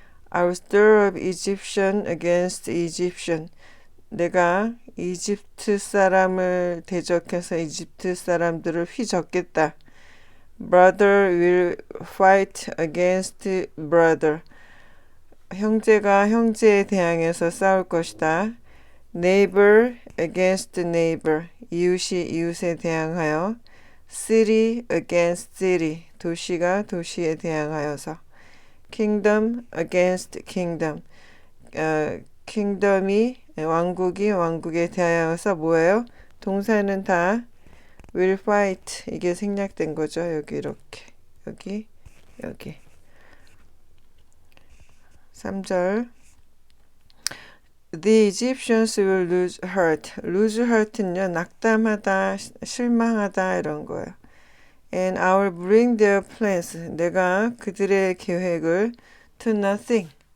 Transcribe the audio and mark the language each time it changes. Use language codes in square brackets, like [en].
[en] I will stir up Egyptian against Egyptian. [ko] 내가 이집트 사람을 대적해서 이집트 사람들을 휘젓겠다. [en] Brother will fight against brother. [ko] 형제가 형제에 대항해서 싸울 것이다. [en] Neighbor against neighbor. [ko] 이웃이 이웃에 대항하여 [en] city against city. [ko] 도시가 도시에 대항하여서 [en] kingdom against kingdom. [ko] 킹덤이 왕국이 왕국에 대하여서 뭐예요? 동사는 다 [en] will fight. [ko] 이게 생략된 거죠. 여기 이렇게. 여기. [en] 3절. The Egyptians will lose heart. lose heart [ko] 는요. 낙담하다, 실망하다 이런 거예요. [en] And I will bring their plans. [ko] 내가 그들의 계획을 [en] to nothing.